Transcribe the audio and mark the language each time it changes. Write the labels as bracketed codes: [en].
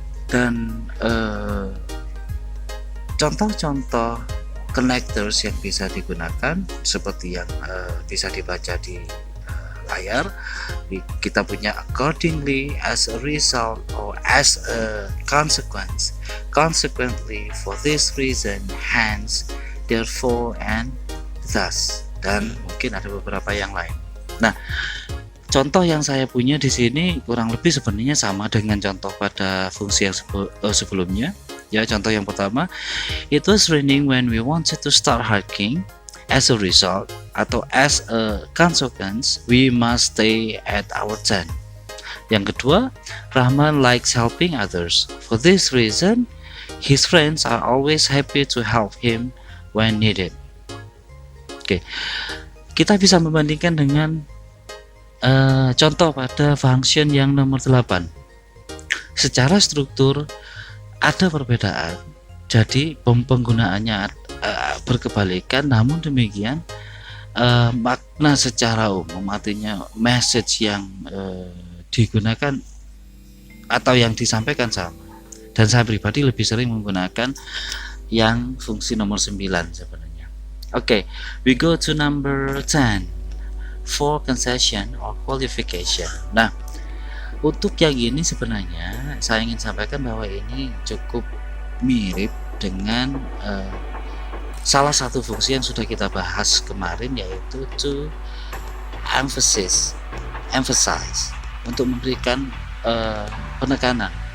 [id] Dan contoh-contoh connectors yang bisa digunakan seperti yang bisa dibaca di layar, kita punya [en] accordingly, as a result, or as a consequence, consequently, for this reason, hence, therefore, and thus, [id] dan mungkin ada beberapa yang lain. Nah, contoh yang saya punya di sini kurang lebih sebenarnya sama dengan contoh pada fungsi yang sebelumnya. Ya, contoh yang pertama, [en] it was raining when we wanted to start hiking. As a result, [id] atau [en] as a consequence, we must stay at our tent. [id] Yang kedua, [en] Rahman likes helping others. For this reason, his friends are always happy to help him when needed. [id] Oke, kita bisa membandingkan dengan contoh pada function yang nomor 8. Secara struktur ada perbedaan, jadi penggunaannya berkebalikan, namun demikian makna secara umum, artinya message yang digunakan atau yang disampaikan sama. Dan saya pribadi lebih sering menggunakan yang fungsi nomor 9 sebenarnya. [en] Oke, we go to number 10 for concession or qualification. [id] Nah, untuk yang ini sebenarnya saya ingin sampaikan bahwa ini cukup mirip dengan salah satu fungsi yang sudah kita bahas kemarin, yaitu to emphasize, untuk memberikan penekanan.